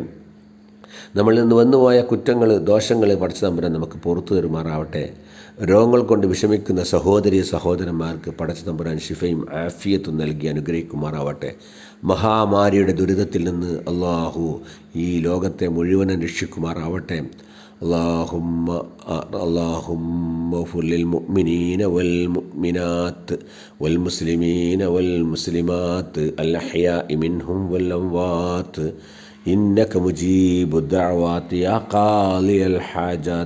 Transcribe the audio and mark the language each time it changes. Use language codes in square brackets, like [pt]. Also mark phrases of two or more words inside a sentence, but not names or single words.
[ml] നമ്മളിൽ നിന്ന് വന്നുപോയ കുറ്റങ്ങൾ, ദോഷങ്ങൾ പഠിച്ച തമ്പുരാൻ നമുക്ക് പുറത്തു തരുമാറാവട്ടെ. രോഗങ്ങൾ കൊണ്ട് വിഷമിക്കുന്ന സഹോദരന്മാർക്ക് പടച്ച തമ്പുരാൻ ശിഫയും ആഫിയത്തും നൽകി അനുഗ്രഹിക്കുമാറാവട്ടെ. മഹാമാരിയുടെ ദുരിതത്തിൽ നിന്ന് അള്ളാഹു ഈ ലോകത്തെ മുഴുവൻ രക്ഷിക്കുമാറാവട്ടെ. [ar] اللهم اغفر للمؤمنين والمؤمنات والمسلمين والمسلمات الأحياء منهم والأموات إنك مجيب الدعوات يا قاضي الحاجات.